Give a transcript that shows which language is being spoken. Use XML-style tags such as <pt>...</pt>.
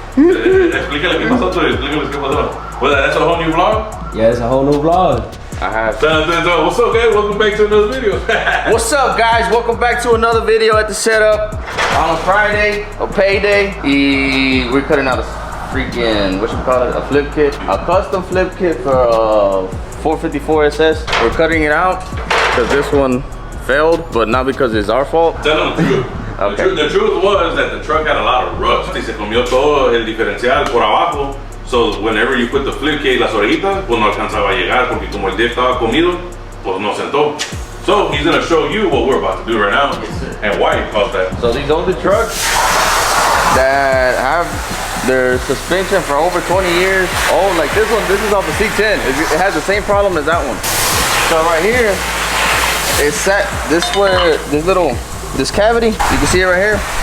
<es>Explícale qué pasó, explícale qué pasó.</es> <en>Well, that's a whole new vlog? Yeah, it's a whole new vlog. I have. What's up, guys? Welcome back to another video. What's up, guys? Welcome back to another video at the setup on a Friday, a payday. We're cutting out a freaking, what you call it, a flip kit, a custom flip kit for 454 SS. We're cutting it out because this one failed, but not because it's our fault. Tell them the truth. Okay. The truth was that the truck had a lot of rust.</en> <es>Y se comió todo el diferencial por abajo.</es> <en>So whenever you put the flip kit,</en> <es>las orejitas, pues no alcanzaba a llegar porque como el diff estaba comido, pues no sentó.</es> <en>So he's gonna show you what we're about to do right now, and why he caused that. So these older trucks that have their suspension for over 20 years old, like this one, this is off the C10. It has the same problem as that one. So right here, it's set, this cavity, you can see it right here.</en>